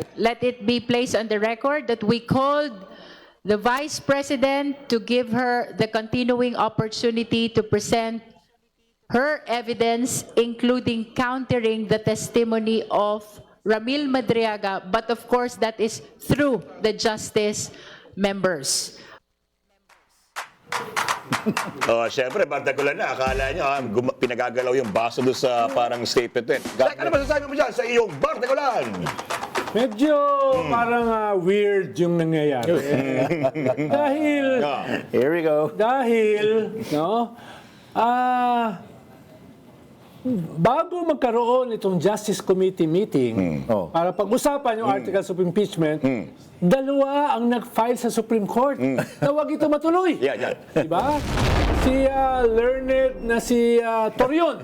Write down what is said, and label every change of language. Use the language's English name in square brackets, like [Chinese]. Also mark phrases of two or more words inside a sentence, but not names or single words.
[English] Let it be placed on the record that we called the Vice President to give her the continuing opportunity to present her evidence, including countering the testimony of Ramil Madriaga, but of course that is through the justice members. [Filipino] Siyempre, partikular na. Akala nyo, pinagagalaw yung baso doon sa parang statement din. Ano masasabi mo dyan sa iyong partikular? Medyo parang weird yung nangyayari. Dahil, [English] Here we go. [Filipino] no, bago magkaroon itong Justice Committee meeting, para pag-usapan yung [English] articles of impeachment, [Filipino] dalawa ang nag-file sa Supreme Court na wag ito matuloy. Yan. Diba? Si learned na si Torion.